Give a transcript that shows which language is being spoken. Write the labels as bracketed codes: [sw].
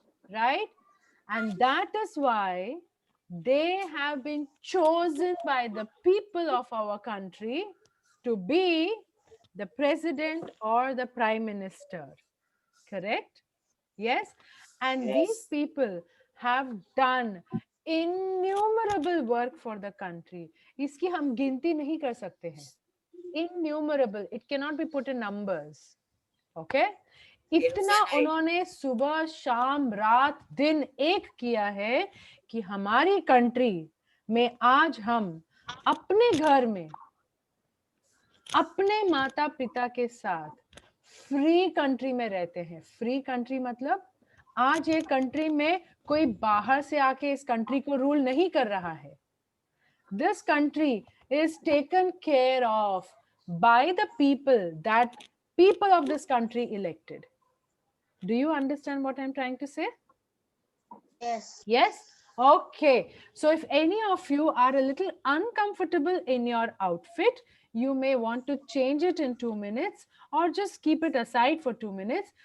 [en] Right? And that is why they have been chosen by the people of our country to be the president or the prime minister. Correct? Yes? And these Yes. people have done innumerable work for the country. [hi] इसकी हम गिनती नहीं कर सकते हैं. [en] Innumerable. It cannot be put in numbers. Okay? इतना Infinite. [hi] उन्होंने सुबह शाम रात दिन एक किया है कि हमारी कंट्री में आज हम अपने घर में अपने माता पिता के साथ फ्री कंट्री में रहते हैं. फ्री कंट्री मतलब आज ये कंट्री में कोई बाहर से आके इस कंट्री को रूल नहीं कर रहा है. [en] This country is taken care of by the people that people of this country elected. Do you understand what I'm trying to say? Yes. Yes? Okay. So if any of you are a little uncomfortable in your outfit, you may want to change it in 2 minutes or just keep it aside for 2 minutes.